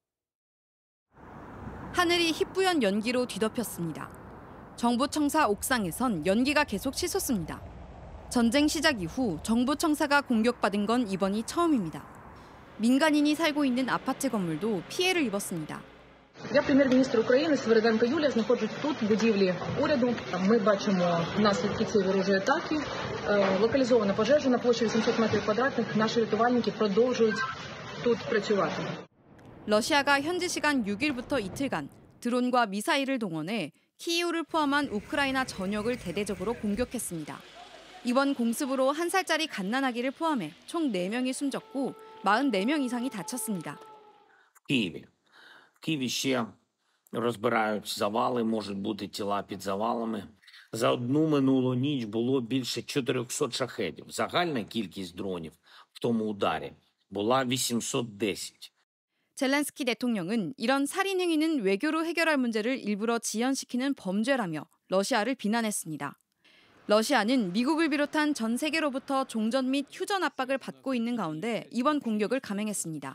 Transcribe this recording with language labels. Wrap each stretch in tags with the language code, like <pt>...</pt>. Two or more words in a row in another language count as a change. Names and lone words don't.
<ko>하늘이 희뿌연 연기로 뒤덮였습니다. 정부 청사 옥상에선 연기가 계속 치솟습니다. 전쟁 시작 이후 정부 청사가 공격받은 건 이번이 처음입니다. 민간인이 살고 있는 아파트 건물도 피해를 입었습니다.</ko> <uk>Я прем'єр-міністр України Свириденко Юлія, знаходжусь тут, в будівлі уряду. Ми бачимо наслідки цієї ворожої атаки. Локалізована пожежа на площі 800 метрів квадратних. Наші рятувальники продовжують тут працювати.</uk> <ko>러시아가 현지 시간 6일부터 이틀간 드론과 미사일을 동원해 키이우를 포함한 우크라이나 전역을 대대적으로 공격했습니다. 이번 공습으로 1살짜리 갓난아기를 포함해 총 4명이 숨졌고 44명 이상이 다쳤습니다.</ko> <uk>В Києві ще розбирають завали, можуть бути тіла під завалами. За одну минулу ніч було більше 400 шахедів. Загальна кількість дронів в тому ударі була 810.</uk> <ko>젤렌스키 대통령은 이런 살인 행위는 외교로 해결할 문제를 일부러 지연시키는 범죄라며 러시아를 비난했습니다. 러시아는 미국을 비롯한 전 세계로부터 종전 및 휴전 압박을 받고 있는 가운데 이번 공격을 감행했습니다.</ko>